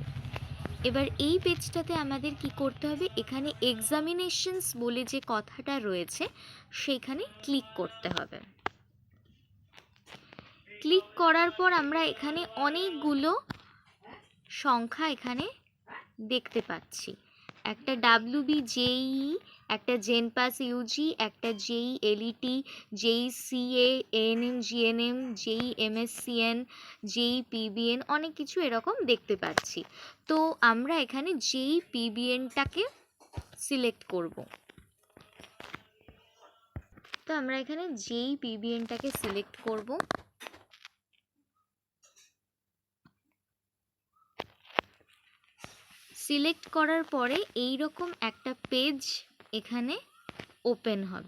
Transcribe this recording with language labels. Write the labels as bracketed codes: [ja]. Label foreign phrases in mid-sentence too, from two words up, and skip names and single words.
[bn] এবার এই পেজটাতে আমাদের কি করতে হবে, এখানে এক্সামিনেশনস বলে যে কথাটা রয়েছে সেখানে ক্লিক করতে হবে। ক্লিক করার পর আমরা এখানে অনেকগুলো সংখ্যা এখানে দেখতে পাচ্ছি। একটা WBJEE, একটা জেনপাস ইউজি, একটা JEE-LET, JEE-CA, ANM GNM, JEE-MSCN, JEE-PBN, অনেক কিছু এরকম দেখতে পাচ্ছি। তো আমরা এখানে JEE-PBN-টাকে সিলেক্ট করব। তো আমরা এখানে JEE-PBN-টাকে সিলেক্ট করব। সিলেক্ট করার পরে এই রকম একটা পেজ এখানে ওপেন হবে।